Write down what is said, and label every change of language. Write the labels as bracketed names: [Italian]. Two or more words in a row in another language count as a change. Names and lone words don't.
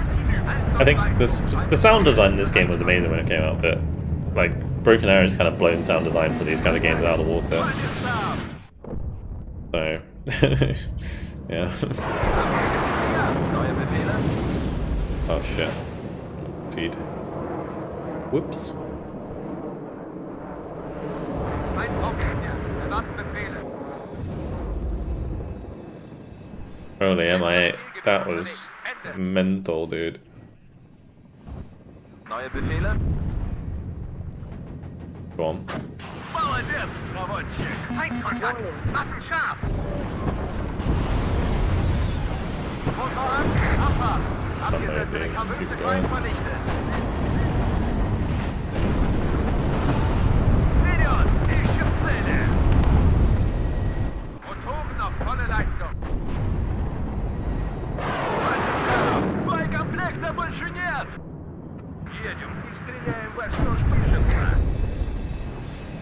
[English] I think the sound design in this game was amazing when it came out, but like Broken Arrow's kind of blown sound design for these kind of games out of the water. So yeah. [German] Neue Befehle? [English] Oh shit. Indeed. Whoops. [German] Feind aufgeklärt. Erwarten Befehle. [English] Holy MI8. That was mental, dude. [German] Neue Befehle? [English] Go on. [Russian] Молодец, наводчик! [German] Feindkontakt. Waffen scharf. Motor an, Abfahrt! Abgesetzte Kampfhütte Feind vernichtet! [Russian] Vedion, ищем цели! [German] Motoren auf volle Leistung. [Russian] Боекомплекта больше нет! Едем и стреляем во все, что движется.